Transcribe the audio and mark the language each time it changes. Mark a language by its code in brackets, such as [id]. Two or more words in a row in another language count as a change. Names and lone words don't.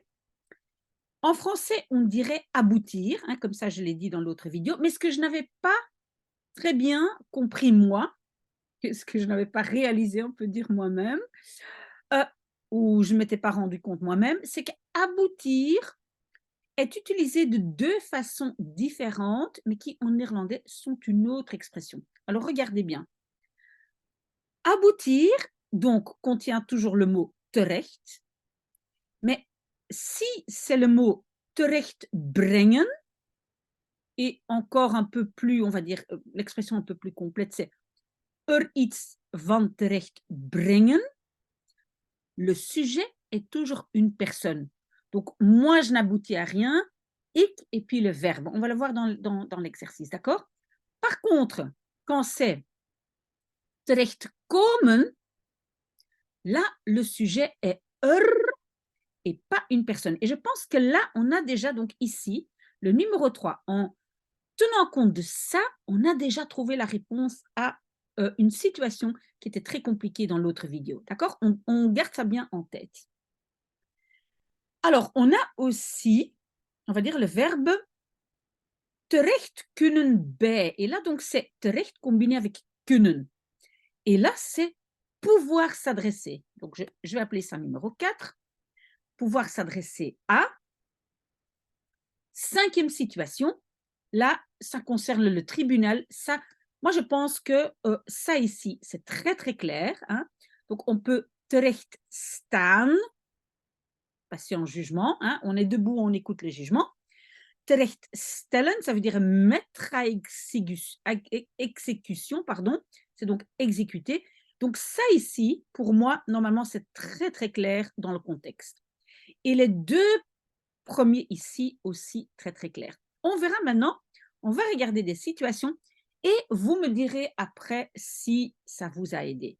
[fr] En français, on dirait aboutir, hein, comme ça je l'ai dit dans l'autre vidéo, mais ce que je n'avais pas très bien compris moi, ce que je n'avais pas réalisé, on peut dire moi-même, euh, ou je ne m'étais pas rendu compte moi-même, c'est qu'aboutir est utilisé de deux façons différentes, mais qui en néerlandais sont une autre expression. Alors regardez bien. Aboutir, donc, contient toujours le mot terecht, mais si c'est le mot [nl] terecht brengen, [fr] et encore un peu plus, on va dire, l'expression un peu plus complète, c'est [nl] iets van terecht brengen, [fr] le sujet est toujours une personne. Donc, moi, je n'aboutis à rien, et puis le verbe. On va le voir dans l'exercice, d'accord? Par contre, quand c'est [nl] terecht komen, [fr] là, le sujet est et pas une personne. Et je pense que là, on a déjà donc ici le numéro 3. En tenant compte de ça, on a déjà trouvé la réponse à une situation qui était très compliquée dans l'autre vidéo. D'accord, on garde ça bien en tête. Alors, on a aussi, on va dire, le verbe [nl] terecht kunnen bij. [fr] Et là, donc, c'est terecht combiné avec kunnen. Et là, c'est pouvoir s'adresser. Donc, je vais appeler ça numéro 4. Pouvoir s'adresser à. Cinquième situation, là, ça concerne le tribunal. Ça, moi, je pense que ça ici, c'est très, très clair. Hein. Donc, on peut [nl] terecht staan, [fr] passer en jugement. Hein. On est debout, on écoute le jugement. [nl] Terecht stellen, [fr] ça veut dire mettre à exécution, pardon. C'est donc exécuter. Donc, ça ici, pour moi, normalement, c'est très, très clair dans le contexte. Et les deux premiers ici aussi, très, très clair. On verra maintenant On va regarder des situations et vous me direz après si ça vous a aidé.